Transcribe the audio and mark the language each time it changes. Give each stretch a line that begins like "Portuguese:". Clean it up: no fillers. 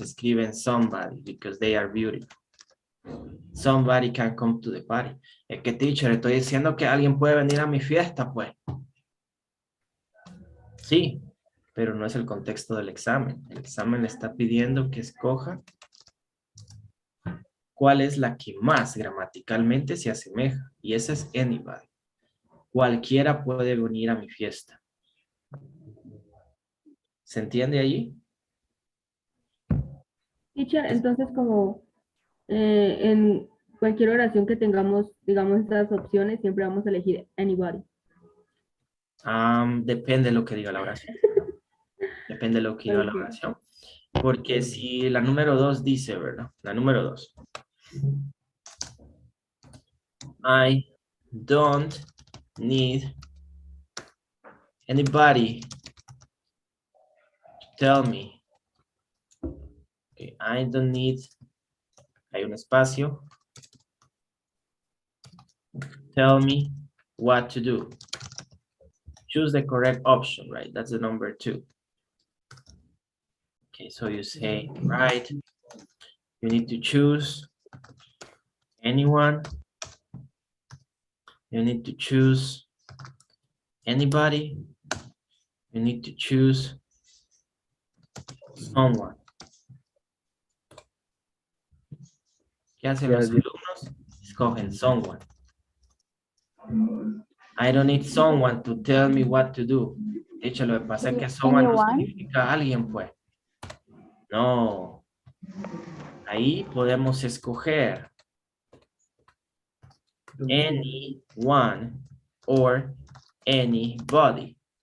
Spanish: Escriben
English: somebody because they are beautiful. Somebody can come to the party.
Spanish: Es que, teacher, estoy diciendo que alguien puede venir a mi fiesta, pues. Sí, pero no es el contexto del examen. El examen le está pidiendo que escoja cuál es la que más gramaticalmente se asemeja. Y esa es anybody. Cualquiera puede venir a mi fiesta. ¿Se entiende allí? Teacher, entonces como en cualquier oración que tengamos, digamos, estas opciones, siempre vamos a elegir anybody. Depende de lo que diga la oración. Depende de lo que diga la oración. Porque si la número 2 dice, ¿verdad? La número 2.
English: I don't need anybody to tell me. Okay, I don't need,
Spanish: hay un espacio.
English: Tell me what to do. Choose the correct option, right? That's the number 2. Okay, so you say, right, you need to choose anyone. You need to choose anybody. You need to choose someone.
Spanish: ¿Qué hacen los alumnos? Escogen someone.
English: I don't need someone to tell me what to do.
Spanish: De hecho, lo que pasa es que someone no significa alguien, pues. No. Ahí podemos escoger anyone or anybody.